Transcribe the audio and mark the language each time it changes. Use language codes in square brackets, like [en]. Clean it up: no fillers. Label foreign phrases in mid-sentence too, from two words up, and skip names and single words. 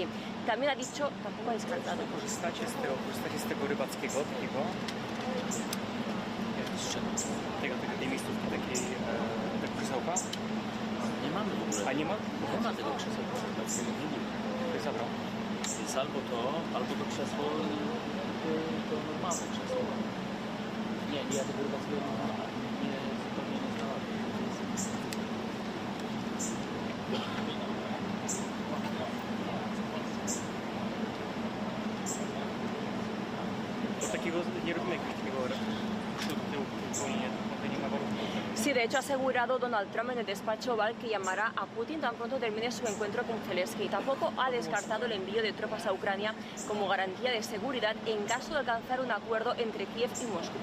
[es] También ha dicho, tampoco ha descartado. [pl] Korzystać z tego rybackiego takiego, tej miejscówki, takiej krzesełka? Nie mamy w ogóle. A nie ma? Nie ma tego krzesełka rybackiego. Ktoś zabrał. Jest albo to krzesło, to normalne krzesło. Nie, ja tego rybackiego zupełnie nie znalazłem. Takiego nie robimy jakiegoś takiego [es] Sí, de hecho ha asegurado Donald Trump en el despacho Oval que llamará a Putin tan pronto termine su encuentro con Zelenski. Tampoco ha descartado el envío de tropas a Ucrania como garantía de seguridad en caso de alcanzar un acuerdo entre Kiev y Moscú.